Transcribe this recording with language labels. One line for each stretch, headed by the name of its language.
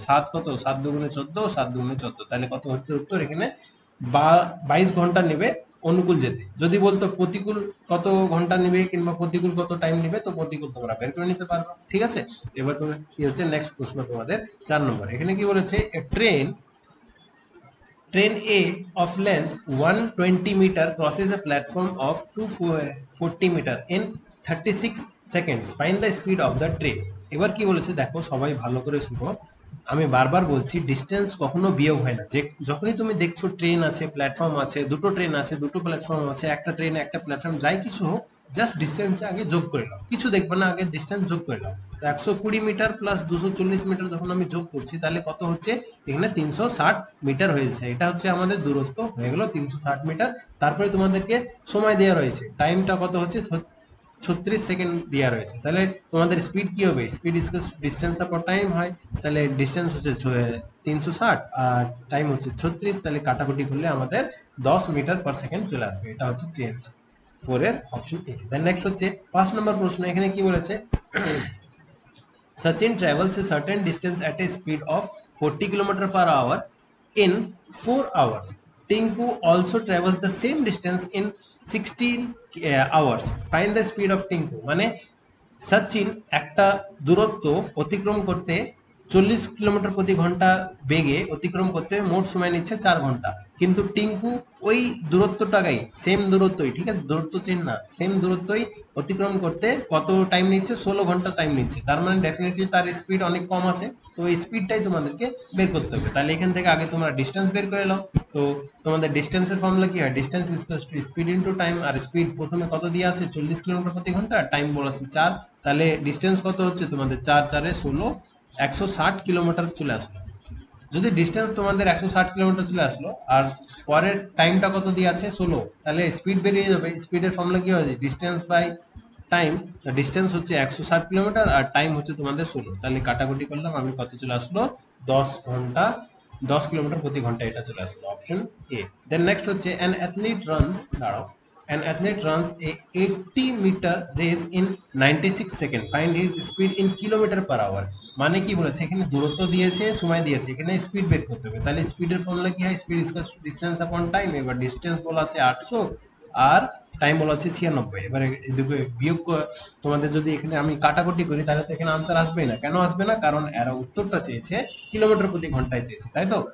Bangla: 7 কত, 7 দুগুণে 14, 7 দুগুণে 14, তাহলে কত হচ্ছে উত্তর এখানে, 22 ঘন্টা নেবে অনুকূল যেতে। যদি বলতো প্রতিকূল কত ঘন্টা নেবে কিংবা প্রতিকূল কত টাইম নেবে, তো প্রতিকূল তোমরা বের করে নিতে পারবে, ঠিক আছে। এবার তুমি কি হচ্ছে নেক্সট প্রশ্ন তোমাদের 4 নম্বর। এখানে কি বলেছে,
English: train A of length 120 meter crosses a platform of 240 meter in 36 seconds. Find the speed of the train.
Bangla: এবার কি বলেছে দেখো, সবাই ভালো করে শুনো। আমি বারবার বলছি, ডিস্টেন্স কখনো বিয়োগ হয় না। যে যখনই তুমি দেখছো ট্রেন আছে, প্ল্যাটফর্ম আছে, দুটো ট্রেন আছে, দুটো প্ল্যাটফর্ম আছে, একটা ট্রেন একটা প্ল্যাটফর্ম, যাই কিছু হোক, জাস্ট ডিস্টেন্স আগে যোগ করে নাও, কিছু দেখবে না, আগে ডিস্টেন্স যোগ করে নাও। তো 120 মিটার প্লাস 240 মিটার যখন আমি যোগ করছি, তাহলে কত হচ্ছে, এখানে 360 মিটার হয়েছে। এটা হচ্ছে আমাদের দূরত্ব হয়ে গেল 360 মিটার। তারপরে তোমাদেরকে সময় দেওয়া রয়েছে, টাইমটা কত হচ্ছে, 36 সেকেন্ড দেওয়া রয়েছে। তাহলে তোমাদের স্পিড কি হবে, স্পিড ডিস্টেন্স আপর টাইম হয়। তাহলে ডিস্টেন্স হচ্ছে 360 আর টাইম হচ্ছে 36, তাহলে কাটাকুটি করলে আমাদের 10 মিটার পার সেকেন্ড চলে আসবে। এটা হচ্ছে 4 এর অপশন এ। দেন নেক্সট হচ্ছে 5 নম্বর প্রশ্ন। এখানে কি বলেছে,
English: Sachin travels a certain distance at a speed of 40 km per hour in 4 hours. Tinku also travels the same distance in 16 hours. Find the speed of Tinku.
Bangla: মানে সচিন একটা দূরত্ব অতিক্রম করতে 40 কিলোমিটার প্রতি ঘন্টা বেগে অতিক্রম করতে মোট সময় নিচ্ছে 4 ঘন্টা, কিন্তু টিঙ্কু ওই দূরত্বটাই, সেম দূরত্বই, ঠিক আছে, দূরত্ব চেন না, সেম দূরত্বই অতিক্রম করতে কত টাইম নিচ্ছে, 16 ঘন্টা টাইম নিচ্ছে। তার মানে ডেফিনেটলি তার স্পিড অনেক কম আছে। তো এই স্পিডটাই তোমাদেরকে বের করতে হবে। তাহলে এখান থেকে আগে তোমরা ডিস্টেন্স বের করে নাও। তো তোমাদের ডিস্টেন্সের ফর্মুলা কি হয়, distance equals to speed into time. আর speed প্রথমে কত দিয়ে আছে, 40 কিলোমিটার প্রতি ঘন্টা, টাইম বলা আছে 4। তাহলে ডিস্টেন্স কত হচ্ছে তোমাদের, 4 4 16, 160 কিলোমিটার চলে আসলো। যদি ডিস্টেন্স তোমাদের 160 কিলোমিটার চলে আসলো আর পরের টাইমটা কত দিয়ে আছে 16, তাহলে স্পিড বেরিয়ে যাবে। স্পিডের ফর্মুলা কি হয়, ডিস্টেন্স বাই টাইম। ডিস্টেন্স হচ্ছে 160 কিলোমিটার আর টাইম হচ্ছে তোমাদের 16। তাহলে কাটাকুটি করলাম, আমি কত চলে আসলো, 10 ঘন্টা 10 কিলোমিটার প্রতি ঘন্টা, এটা চলে আসলো অপশন এ।
English: Then next হচ্ছে an athlete runs, দাঁড়াও, an athlete runs a 80 meter race in 96 seconds. Find his speed in kilometer per hour.
Bangla: মানে কি বলেছে, এখানে দূরত্ব দিয়েছে, সময় দিয়েছে, এখানে স্পিড বের করতে হবে। তাহলে স্পিডের ফর্মুলা কি হয়, স্পিড ইকুয়ালস টু ডিসটেন্স আপন টাইম। এবার ডিসটেন্স বলা আছে 800 আর টাইম বলা আছে 96। এবারে এদিকে বিয়োগ তোমাদের যদি এখানে আমি কাটাকুটি করি, তাহলে তো এখানে আনসার আসবেই না। কেন আসবে না, কারণ এরা উত্তরটা চেয়েছে কিলোমিটার প্রতি ঘন্টায় চেয়েছে, তাই তো।